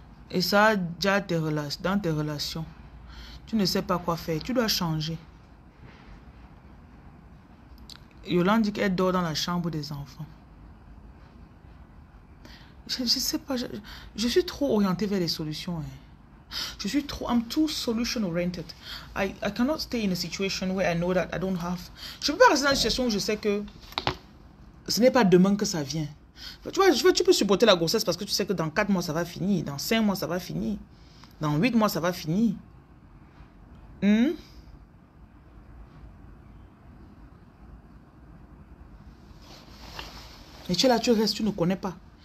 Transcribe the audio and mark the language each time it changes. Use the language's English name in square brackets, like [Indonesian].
[French] Et ça, déjà dans tes relations. Tu ne sais pas quoi faire. Tu dois changer. Yolande dit qu'elle dort dans la chambre des enfants. Je ne sais pas. Je suis trop orientée vers les solutions. Hein. [English] I'm too solution oriented. I cannot stay in a situation where I know that I don't have. [French] Je ne peux pas rester dans une situation où je sais que ce n'est pas demain que ça vient. Tu vois, tu peux supporter la grossesse parce que tu sais que dans 4 mois, ça va finir. Dans 5 mois, ça va finir. Dans 8 mois, ça va finir. Et tu es là, tu restes, tu ne connais pas.